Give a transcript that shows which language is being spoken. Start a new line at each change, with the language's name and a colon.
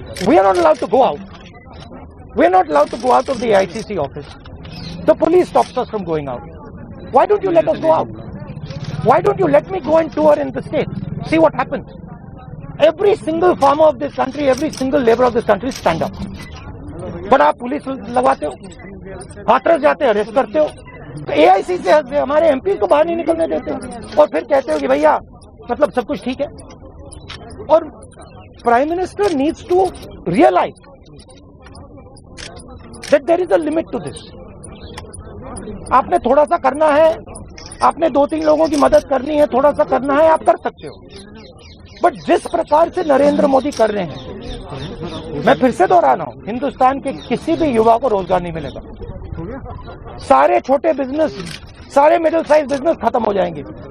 English: We are not allowed to go out. We are not allowed to go out of the ICC office. The police stops us from going out. Why don't you let us go out? Why don't you let me go and tour in the state? See what happens. Every single farmer of this country, every single labor of this country stand up. But
Hindi: आप police लगवाते हो, हाथरस जाते हो, arrest करते हो, AIC से हमारे MP को बाहर नहीं निकलने देते हो, और फिर कहते हो कि भैया मतलब सब कुछ ठीक है. और
English: Prime Minister needs to realize that there is a limit to this.
Hindi: आपने थोड़ा सा करना है, आपने 2-3 लोगों की मदद करनी है, थोड़ा सा करना है, आप कर सकते हो. बट जिस प्रकार से नरेंद्र मोदी कर रहे हैं, मैं फिर से दोहरा रहा हूं, हिंदुस्तान के किसी भी युवा को रोजगार नहीं मिलेगा. सारे छोटे बिजनेस, सारे मिडिल साइज बिजनेस खत्म हो जाएंगे.